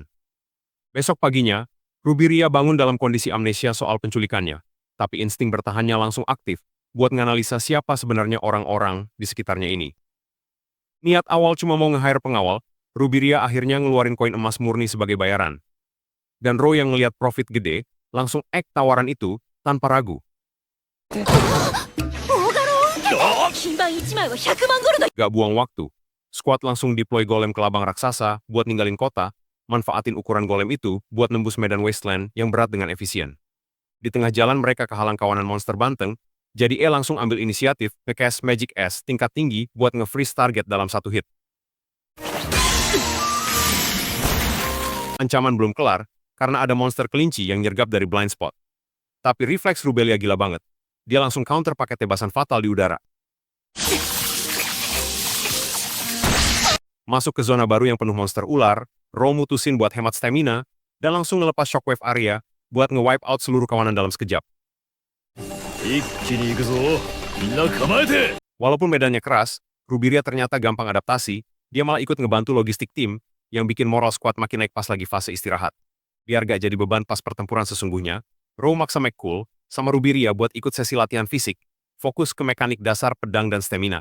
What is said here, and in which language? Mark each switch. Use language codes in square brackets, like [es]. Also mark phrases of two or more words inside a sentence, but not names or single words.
[id] Besok paginya, Rubiria bangun dalam kondisi amnesia soal penculikannya, tapi insting bertahannya langsung aktif buat nganalisa siapa sebenarnya orang-orang di sekitarnya ini. Niat awal cuma mau nge-hire pengawal, Rubiria akhirnya ngeluarin koin emas murni sebagai bayaran. Dan Ro yang ngelihat profit gede, langsung act tawaran itu tanpa ragu. [ja] 金板1枚は100万ゴルド [id] Gak buang waktu, squad langsung deploy golem ke labang raksasa buat ninggalin kota, manfaatin ukuran golem itu buat nembus medan wasteland yang berat dengan efisien. Di tengah jalan mereka kehalang kawanan monster banteng, jadi langsung ambil inisiatif nge-cast Magic S tingkat tinggi buat nge- [en] freeze target [id] dalam satu hit. Ancaman belum kelar, karena ada monster kelinci yang nyergap dari [en] blind spot. [id] Tapi refleks Rubelia gila banget. Dia langsung counter pakai tebasan fatal di udara. Masuk ke zona baru yang penuh monster ular, Ro mutusin buat hemat stamina, dan langsung ngelepas shockwave area buat nge- [en] wipe out [id] seluruh kawanan dalam sekejap. [ja] 一気に行くぞ。みんな構えて。 [id] Walaupun medannya keras, Rubiria ternyata gampang adaptasi, dia malah ikut ngebantu logistik tim, yang bikin moral squad makin naik pas lagi fase istirahat. Biar gak jadi beban pas pertempuran sesungguhnya, Ro maksa McCool sama Rubiria buat ikut sesi latihan fisik, fokus ke mekanik dasar pedang dan stamina.